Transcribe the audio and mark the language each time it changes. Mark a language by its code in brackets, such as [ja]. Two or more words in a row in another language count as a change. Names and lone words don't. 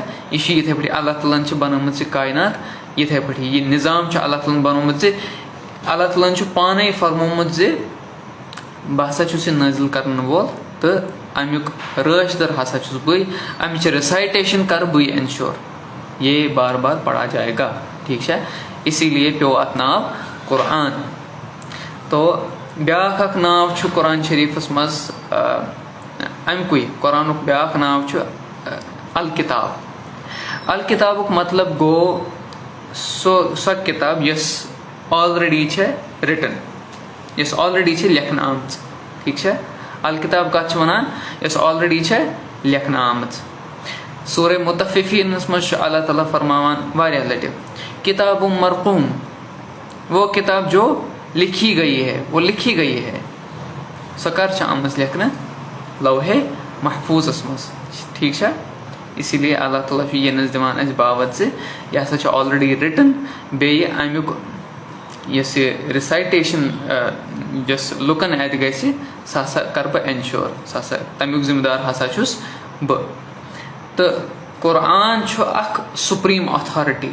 [ks] یہِ چھُ یِتھٕے پٲٹھۍ اللہ تعالیٰ ہن چھِ بَنٲومٕژ یہِ کاینات یِتھٕے پٲٹھی. یہِ نِظام چھُ اللہ تعالیٰ ہن بَنومُت زِ اللہ تعالیٰ ہن چھُ پانے فرمومُت زِ بہٕ ہسا چھُس یہِ نٲزِل کرن وول تہٕ اَمیُک رٲچھ در ہسا چھُس بٕے. اَمِچ رِسایٹیشن کرٕ بٕے اِنشور. [ur] یہ بار بار پڑھا جائے گا. [ks] ٹھیک چھا؟ [ur] اسی لیے [ks] پیو اتھ ناو قرآن. تو بیاکھ اکھ ناو چھُ قرآن شریٖفس منٛز اَمکُے قرآنُک بیاکھ ناو چھُ الکِتاب. الکِتابُک مطلب گوٚو سۄ کِتاب یۄس آلریڈی چھےٚ رِٹن, یۄس آلریڈی چھےٚ لیکھنہٕ آمٕژ. ٹھیٖک چھا؟ الکِتاب کَتھ چھِ وَنان؟ یۄس آلریڈی چھےٚ لیکھنہٕ آمٕژ. سورہ مُتفِفیٖنَس منٛز چھُ اللہ تعالیٰ فرماوان واریاہ لَٹہِ [ar] کِتابٌ مرقوٗم, [ur] وہ کِتاب جو لکھی گئی ہے, وہ لکھی گئی ہے. [ks] سۄ کر چھےٚ آمٕژ لیکھنہٕ؟ لوحے محفوٗظس منٛز. ٹھیٖک چھا؟ اسی لیے اللہ تعالیٰ چھُ یہِ دِوان اَسہِ باوت زِ یہِ ہسا چھُ [en] already written. [ks] بیٚیہِ اَمیُک یۄس یہِ رِسایٹیشن یۄس لُکن اَتہِ گژھِ سۄ ہسا کرٕ بہٕ اِنشور. سۄ ہسا تَمیُک ذِمہٕ دار ہسا چھُس بہٕ. تہٕ قرآن چھُ اکھ [en] supreme authority.